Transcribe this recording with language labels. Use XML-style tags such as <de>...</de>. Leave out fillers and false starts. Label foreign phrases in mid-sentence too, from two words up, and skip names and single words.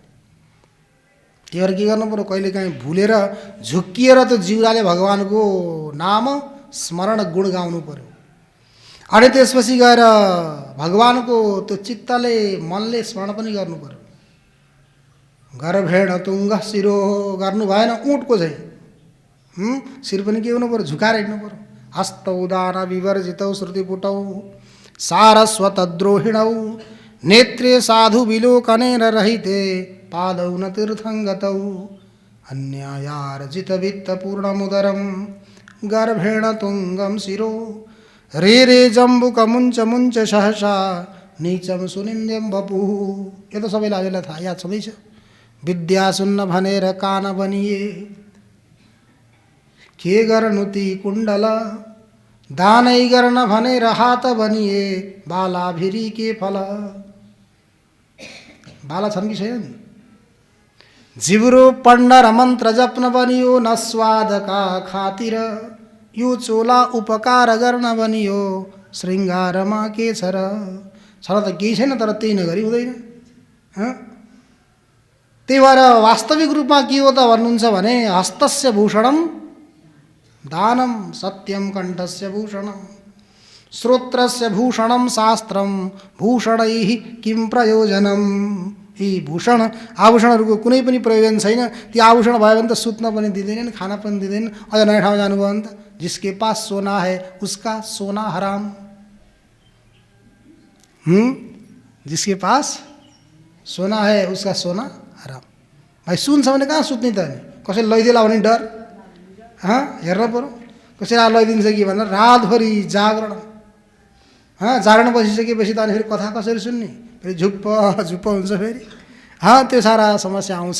<ne>त्यही भएर के गर्नु पर्यो, कहिलेकाहीँ भुलेर झुक्किएर त्यो जिउराले भगवानको नाम स्मरण गुण गाउनु पर्यो। अनि त्यसपछि गएर भगवानको त्यो चित्तले मनले स्मरण पनि गर्नु पर्यो।</ne> <sa>गर्भेण तुङ्ग शिरो</sa> <ne>गर्नु भएन, ऊँटको चाहिँ शिर पनि के हुनु पर्यो, झुकाएर हिँड्नु पर्यो।</ne> <sa>हस्तौ दान विवर्जितौ श्रुतिपुटौ सारस्वतद्रोहिणौ, नेत्रे साधु विलोकनेन रहिते, पादौ न तीर्थङ्गतौ, अन्यायार्जित वित्तपूर्णमुदरं, गर्भेण तुङ्गं शिरो, रे रे जम्बुक मुञ्च मुञ्च सहसा, नीचम सुनिन्द्यं वपुः।</sa> <ne>यो त सबैलाई अहिलेलाई थाहा, याद छँदैछ। विद्या सुन्न भनेर कान बनिए, के गर्नु ती कुण्डल, दानै गर्न भनेर हात बनिए, बाला भिरी के फल। बाला छन् कि छैनन्? जिब्रो पण्डर मन्त्र जप्न बनियो, न स्वादका खातिर, यो चोला उपकार गर्न बनियो, श्रृङ्गारमा के छ र। छन त केही छैन, तर त्यही नगरी हुँदैन। त्यही भएर वास्तविक रूपमा के हो त भन्नुहुन्छ भने,</ne> <sa>हस्तस्य भूषणम दानम, सत्यम कण्ठस्य भूषणम, श्रोत्रस्य भूषणम शास्त्रम, भूषणैः किं प्रयोजनम।</sa> <ne>यी भूषण आभूषणहरूको कुनै पनि प्रयोजन छैन। ती आभूषण भयो भने त सुत्न पनि दिँदैनन्, खान पनि दिँदैनन्। अझ नयाँ ठाउँ जानुभयो भने त</ne> <hi>जिसके पास सोना है उसका सोना हराम। जिसके पास सोना है उसका सोना हराम।</hi> <ne>भाइ सुन छ भने कहाँ सुत्ने त? कसैले लैदिएला भने डर, हेर्न पऱ्यो। कसैलाई लैदिन्छ कि भनेर रातभरि जागरण, जागरण बसिसकेपछि त अनि फेरि कथा कसरी सुन्ने? फेरि झुप्प हुन्छ फेरि। त्यो सारा समस्या आउँछ।</ne>